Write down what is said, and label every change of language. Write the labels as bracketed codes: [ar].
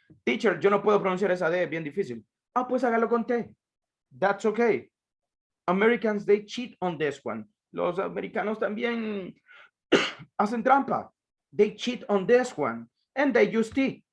[es] Teacher, yo no puedo pronunciar esa D, es bien difícil. Ah, pues hágalo con T. [en] That's okay. Americans, they cheat on this one. [es] Los americanos también hacen trampa. [en] They cheat on this one and they use T.